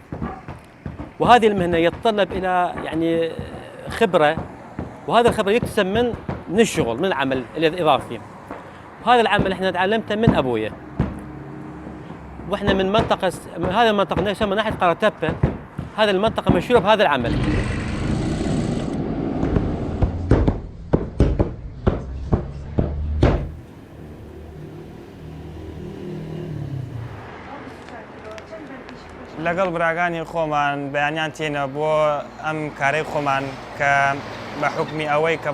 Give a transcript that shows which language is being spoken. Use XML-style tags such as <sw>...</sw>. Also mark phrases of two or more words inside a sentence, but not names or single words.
<ar>وهذه المهنة يتطلب إلى يعني خبرة، وهذا الخبرة يكتسب من الشغل، من العمل الإضافي. وهذا العمل احنا تعلمته من أبويا، واحنا من منطقة هذا المنطقة من ناحية قرطبة، هذا المنطقة مشهورة بهذا العمل.</ar> <ckb>لەگەڵ براکانی خۆمان بەیانیان تێنە بۆ ئەم کارەی خۆمان کە بە حکمی ئەوەی کە</ckb>